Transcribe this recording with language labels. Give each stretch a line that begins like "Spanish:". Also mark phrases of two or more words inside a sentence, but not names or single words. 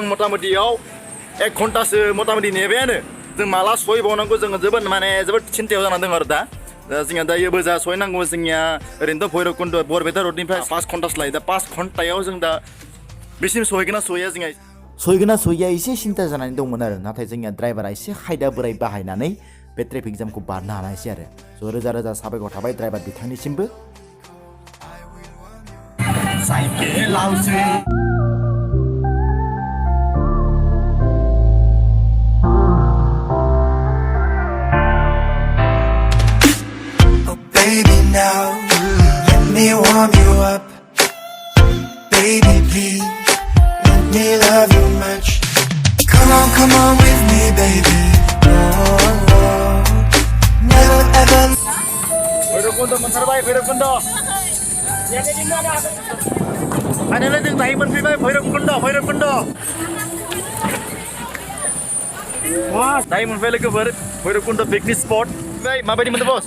Bodo: मटामटियाव 1 घन्टासो मटामटि नेबायानो जों माला सहैबावनांगौ जोङो जोबोद चिन्तायाव जानानै दङ आरो दा जोंहा दायो बोजा सहैनांगौ जोंनिया ओरैनोथ' भैरबकुन्द बरपेटा रडनिफ्राय 5 घन्टासो लायो दा 5 घन्टायाव जों दा बेसिम सहैगोन ना सहैया जोंहा सहैगोन ना सहैया एसे सिन्था जानानै दंमोन आरो नाथाय जोंनिया ड्राइभारा एसे खायदा बोराय बाहायनानै बे
English: traffic jamखौ
Bodo: बारनो हानायसै आरो ज' रोजा रोजा साबायखर थाबाय ड्राइभार बिथांनिसिमबो
English: Baby now, let me warm you up Baby please, let me love you much Come on with me baby Never ever
Bodo: भैरबकुन्द मोनथारबाय भैरबकुन्द फाइनालि जों दायो मोनफैबाय भैरबकुन्द दायो मोनफैबाय लोगोफोर भैरबकुन्द
English: picnic spot
Bodo: माबायदि मोनदों बस